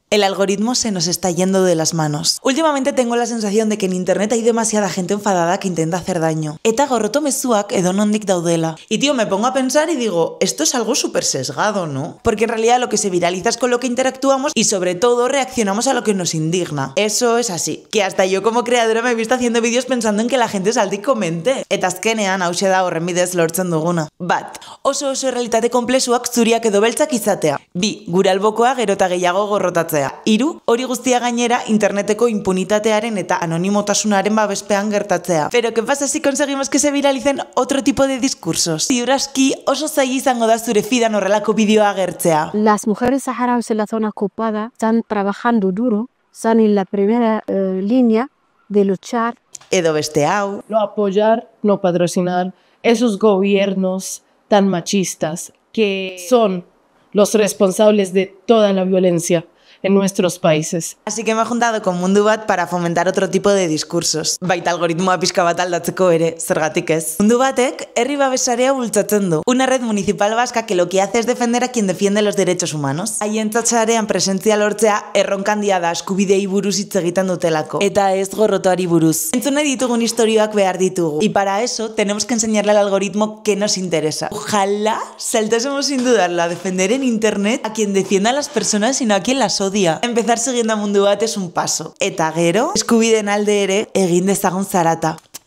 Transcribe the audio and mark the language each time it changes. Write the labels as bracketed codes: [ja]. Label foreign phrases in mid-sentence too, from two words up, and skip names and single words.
[es] El algoritmo se nos está yendo de las manos. Últimamente tengo la sensación de que en internet hay demasiada gente enfadada que intenta hacer daño. [eu] Eta gorroto mezuak edonondik daudela. [es] Y tío, me pongo a pensar y digo, esto es algo súper sesgado, ¿no? Porque en realidad lo que se viraliza es con lo que interactuamos y sobre todo reaccionamos a lo que nos indigna. Eso es así. Que hasta yo como creadora me he visto haciendo vídeos pensando en que la gente salte y comente. [eu] Eta azkenean hauxe da horren bidez lortzen duguna. Bat, oso realitate konplexuak zuriak edo beltzak izatea. Bi, gure albokoa gero eta gehiago gorrotatzea. Hiru, hori guztia gainera interneteko impunitatearen eta anonimotasunaren babespean gertatzea. [es] Pero ¿qué pasa si conseguimos que se viralicen otro tipo de discursos? [eu] Ziur aski oso zaila izango da zure feedan horrelako bideoa agertzea. [es] Las mujeres saharauis en la zona ocupada están trabajando duro, están en la primera línea de luchar. [eu] Edo beste hau. [es] No apoyar, no patrocinar esos gobiernos tan machistas que son los responsables de toda la violencia en nuestros países. Así que me he juntado con Mundu Bat para fomentar otro tipo de discursos. [eu] Baita algoritmoa pixka bat aldatzeko ere, zergatik ez. Mundu Batek herri babesarea bultzatzen du. [es] Una red municipal vasca que lo que hace es defender a quien defiende los derechos humanos. [eu] Haientzat sarean presentzia lortzea erronkandia da eskubidei buruz hitz egiten dutelako. Eta ez gorrotoari buruz. Entzune ditugun historioak behar ditugu. [es] Y para eso tenemos que enseñarle al algoritmo qué nos interesa. Ojalá saltásemos sin dudarlo a defender en internet a quien defienda a las personas y no a quien las odia. Empezar siguiendo a Mundu Bat es un paso. [eu] Eta gero, eskubideen alde ere egin dezagun zarata.